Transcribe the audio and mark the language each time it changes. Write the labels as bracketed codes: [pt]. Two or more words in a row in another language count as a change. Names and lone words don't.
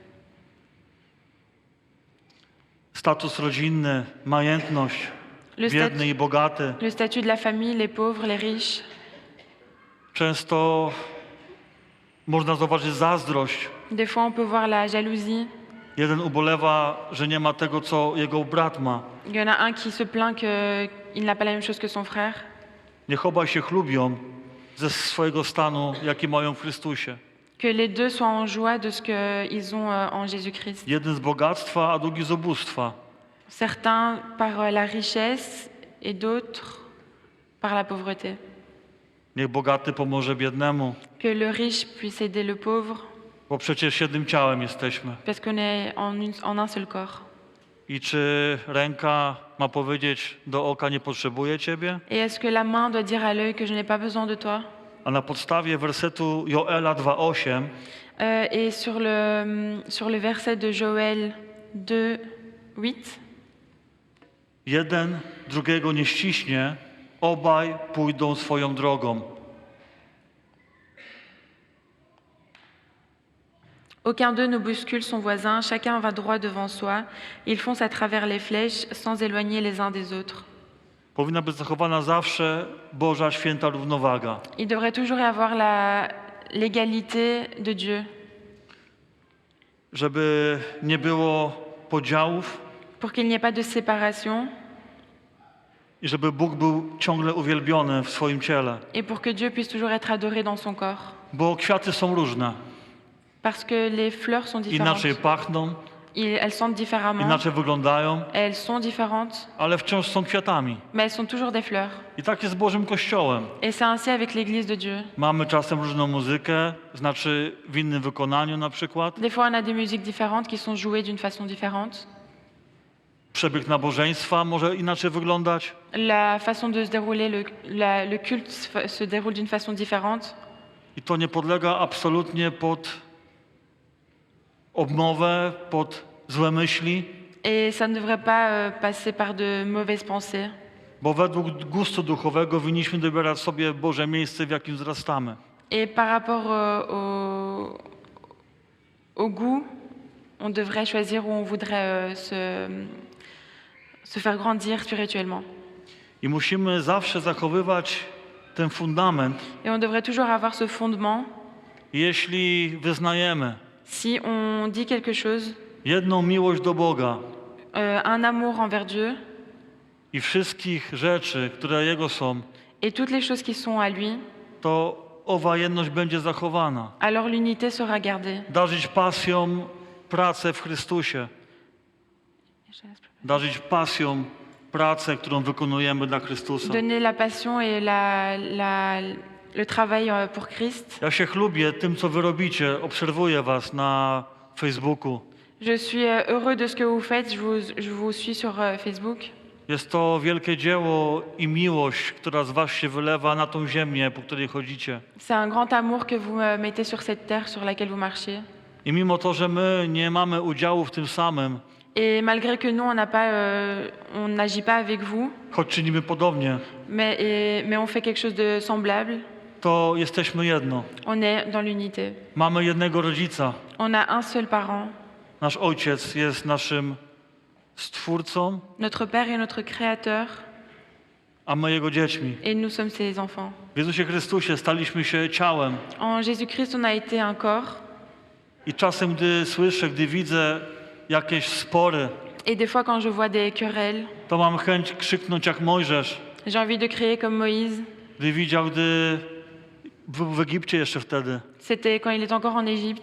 [pl] Status rodzinny, majętność, [fr] Le, [pl] biedny i bogaty. [fr] le statut de la famille, les pauvres, les riches. [pl] Często można zauważyć zazdrość. [fr] Des fois, on peut voir la jalousie. [pl] Jeden ubolewa, że nie ma tego, co jego brat ma. [fr] Il y en a un qui se plaint qu'il n'a pas la même chose que son frère. [pl] Niech obaj się chlubią ze swojego stanu, jaki mają w Chrystusie. [fr] Que les deux soient en joie de ce qu'ils ont en Jésus-Christ. [pl] Jeden z bogactwa, a drugi z ubóstwa. [fr] Certains par la richesse et d'autres par la pauvreté. [pl] Niech bogaty pomoże biednemu, [fr] Que le riche puisse aider le pauvre, [pl] bo przecież jednym ciałem jesteśmy. [fr] parce qu'on est en un seul corps. [pl] I czy ręka ma powiedzieć do oka, nie potrzebuję Ciebie? [fr] Et est-ce que la main doit dire à l'œil que je n'ai pas besoin de toi? [pl] A na podstawie wersetu Joela 2,8 [fr] Et sur le verset de Joël 2:8, [pl] jeden drugiego nie ściśnie, obaj pójdą swoją drogą. [fr] aucun d'eux ne bouscule son voisin, chacun va droit devant soi. Ils foncent à travers les flèches sans éloigner les uns des autres. [pl] Powinna być zachowana zawsze Boża święta równowaga. [fr] Il devrait toujours y avoir l'égalité de Dieu, [pl] Żeby nie było podziałów [fr] pour qu'il n'y ait pas de séparation [pl] i żeby Bóg był ciągle uwielbiony w swoim ciele. [fr] et pour que Dieu puisse toujours être adoré dans son corps. [pl] Bo kwiaty są różne. [fr] Parce que les fleurs sont différentes. [pl] Inaczej pachną, [fr] Elles sentent différemment, [pl] inaczej wyglądają, [fr] elles sont différentes, [pl] ale wciąż są kwiatami. [fr] mais elles sont toujours des fleurs. [pl] I tak jest z Bożym Kościołem. [fr] Et c'est ainsi avec l'Église de Dieu. [pl] Mamy czasem różną muzykę, znaczy w innym wykonaniu na przykład. [fr] Des fois, on a des musiques différentes qui sont jouées d'une façon différente. [pl] Przebieg nabożeństwa może inaczej wyglądać. [fr] La façon de se dérouler, le culte se déroule d'une façon différente. [pl] I to nie podlega absolutnie pod obmowę, pod złe myśli, [fr] Et ça ne devrait pas passer par de mauvaises pensées. [pl] bo według gustu duchowego winniśmy dobierać sobie Boże miejsce, w jakim wzrastamy. [fr] Et par rapport au goût, on devrait choisir où on voudrait se faire grandir spirituellement. [pl] I musimy zawsze zachowywać ten fundament, [fr] Et on devrait toujours avoir ce fondement. [pl] jeśli wyznajemy [fr] Si on dit quelque chose, [pl] jedną miłość do Boga [fr] un amour envers Dieu [pl] i wszystkich rzeczy, które Jego są, [fr] et toutes les choses qui sont à lui, [pl] to owa jedność będzie zachowana. [fr] alors l'unité sera gardée. [pl] Darzyć pasją pracę w Chrystusie. Darzyć pasją pracę, którą wykonujemy dla Chrystusa. [fr] Donner la passion et le travail pour Christ. [pl] Ja się chlubię tym, co wy robicie. Obserwuję was na Facebooku. [fr] Je suis heureux de ce que vous faites. Je vous suis sur Facebook. [pl] Jest to wielkie dzieło i miłość, która z was się wylewa na tą ziemię, po której chodzicie. [fr] C'est un grand amour que vous mettez sur cette terre sur laquelle vous marchez. [pl] I mimo to, że my nie mamy udziału w tym samym, [fr] Et malgré que nous, on n'agit pas avec vous, [pl] choć czynimy podobnie, [fr] mais on fait quelque chose de semblable, [pl] to jesteśmy jedno. [fr] on est dans l'unité. [pl] Mamy jednego rodzica. [fr] On a un seul parent. [pl] Nasz ojciec jest naszym stwórcą, [fr] Notre Père est notre Créateur [pl] a my jego dziećmi. [fr] et nous sommes ses enfants. [pl] W Jezusie Chrystusie staliśmy się ciałem. [fr] En Jésus-Christ, on a été un corps. [pl] I czasem, gdy słyszę, gdy widzę jakieś spory, [fr] Et des fois, quand je vois des querelles, [pl] to mam chęć krzyknąć jak Mojżesz. [fr] J'ai envie de crier comme Moïse. [pl] gdy widział, gdy był w Egipcie jeszcze wtedy [fr] C'était quand il est encore en Égypte.